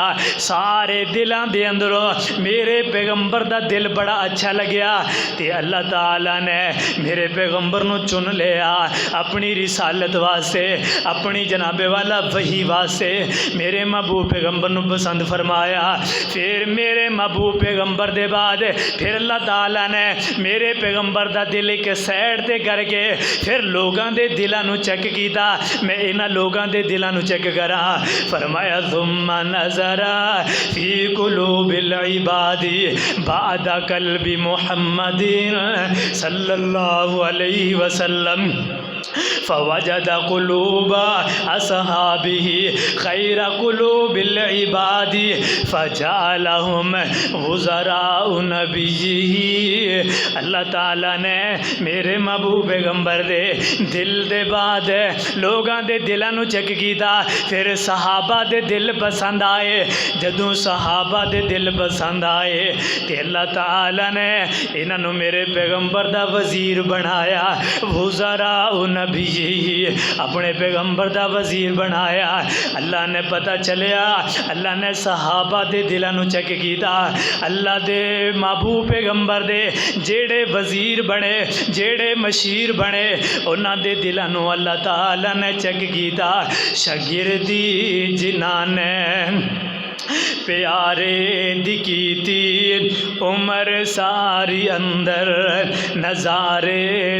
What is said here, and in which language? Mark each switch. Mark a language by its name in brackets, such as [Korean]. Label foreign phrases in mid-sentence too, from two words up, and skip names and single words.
[Punjabi] سارے دلاں دے اندروں میرے پیغمبر دا دل بڑا اچھا لگیا تے اللہ تعالیٰ نے میرے پیغمبر نو چن لیا اپنی رسالت واسطے، اپنی جناب والا وحی واسطے۔ میرے محبوب پیغمبر نو پسند فرمایا، پھر میرے محبوب پیغمبر دے بعد پھر اللہ تعالیٰ نے میرے پیغمبر دا دل ایک سیڈ تے کر کے پھر لوگاں دے دلاں نو چیک کیتا، میں انہاں لوگاں دے دلاں نو چیک کراں۔ [Arabic] فرمایا ثم نظر فی قلوب العباد بعد قلب محمد صلی اللہ علیہ وسلم فوجد قلوب اصحابہ خیر قلوب العباد فجعلہم وزراء نبیہ۔ [Punjabi] اللہ تعالیٰ نے میرے محبوب پیغمبر دے دل دے بعد لوگاں دے دلاں نو چیک کیتا، پھر صحابہ دے دل پسند آئے۔ جدوں صحابہ دے دل پسند آئے تے اللہ تعالیٰ نے انہاں نو میرے پیغمبر دا وزیر بنایا، [Arabic] وزراء نبی، [Punjabi] اپنے پیغمبر دا وزیر بنایا۔ اللہ نے پتہ چلیا، اللہ نے صحابہ دے دلاں نو چیک کیتا، اللہ دے محبوب پیغمبر دے جیڑے وزیر بنے، جیڑے مشیر بنے، انہاں دے دلاں نو اللہ تعالیٰ نے چیک کیتا۔ شاگردی جنہاں نے پیارے دی کیتی عمر ساری اندر نظارے